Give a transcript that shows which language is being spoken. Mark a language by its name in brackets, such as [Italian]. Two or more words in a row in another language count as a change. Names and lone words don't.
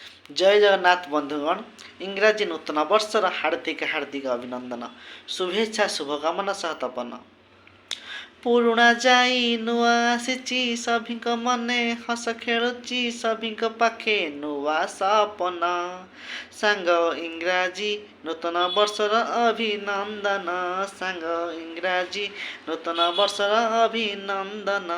[Odia] ଜୟ ଜଗନ୍ନାଥ ବନ୍ଧୁଗଣ। ଇଂରାଜୀ ନୂତନ ବର୍ଷର ହାର୍ଦ୍ଦିକ ହାର୍ଦ୍ଦିକ ଅଭିନନ୍ଦନ, ଶୁଭେଚ୍ଛା ଶୁଭକାମନା ସହ ତପନ। पुरुଣା ଯାଇ ନୂଆ ଆସିଛି, ସଭିଙ୍କ ମନେ ହସ ଖେଳୁଛି, ସଭିଙ୍କ ପାଖେ ନୂଆ ସପନ। ସାଙ୍ଗ ଇଂରାଜୀ ନୂତନ ବର୍ଷର ଅଭିନନ୍ଦନ, ସାଙ୍ଗ ଇଂରାଜୀ ନୂତନ ବର୍ଷର ଅଭିନନ୍ଦନ।